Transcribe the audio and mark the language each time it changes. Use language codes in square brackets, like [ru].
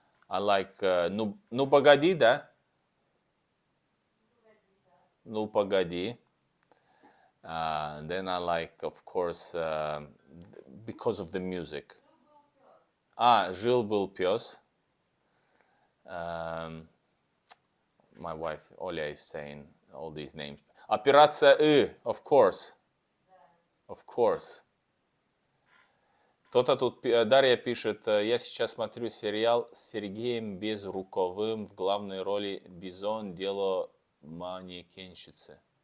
[en] I like Ну погоди, [ru] да? Ну погоди. [en] Then I like, of course, because of the music. [ru] Жил-был пес. [en] My wife Оля is saying all these names. Операция И, of course. Of course. [ru] Кто-то тут, Дарья пишет, я сейчас смотрю сериал с Сергеем Безруковым в главной роли Бизон, дело манекенщицы.